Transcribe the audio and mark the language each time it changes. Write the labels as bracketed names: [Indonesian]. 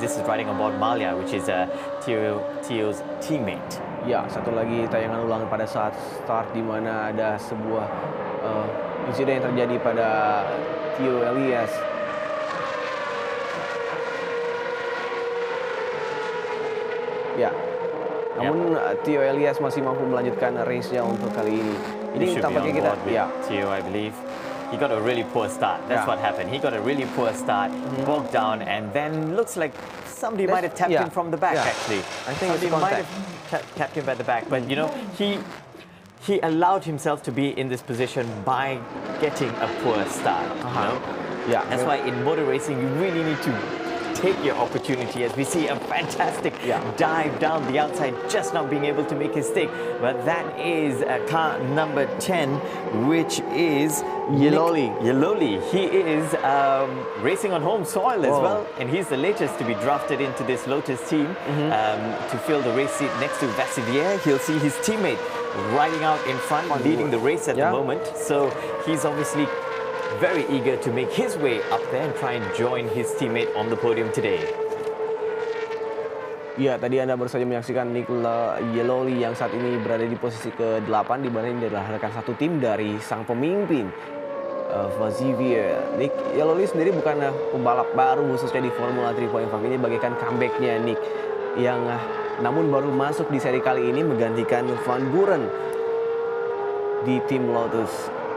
[English] This is riding aboard Malia, which is Theo's teammate. [Indonesian] Ya, satu lagi tayangan ulang pada saat start di mana ada sebuah insiden yang terjadi pada Theo Ilyas. Ya, namun Theo Ilyas masih mampu melanjutkan race-nya untuk kali ini. Ini tampaknya kita, [English] Theo, I believe. He got a really poor start. That's what happened. He got a really poor start, bogged down, and then looks like somebody might have tapped him from the back, actually. I think somebody might have tapped him at the back. But, you know, he allowed himself to be in this position by getting a poor start. You know? Yeah, that's why in motor racing, you really need to take your opportunity, as we see a fantastic dive down the outside, just not being able to make his stick. But that is car number 10, which is Yeloli. He is racing on home soil as well, and he's the latest to be drafted into this Lotus team to fill the race seat next to Vassivier. He'll see his teammate riding out in front, leading the race at the moment. So he's obviously very eager to make his way up there and try and join his teammate on the podium today. [Indonesian] Ya, tadi Anda baru saja menyaksikan Nick Yeloli yang saat ini berada di posisi ke-8, di mana ini adalah rekan satu tim dari sang pemimpin Xavier. Nick Yeloli sendiri bukan pembalap baru khususnya di Formula 3.5, ini bagaikan comeback-nya Nick yang namun baru masuk di seri kali ini menggantikan Van Buren di tim Lotus.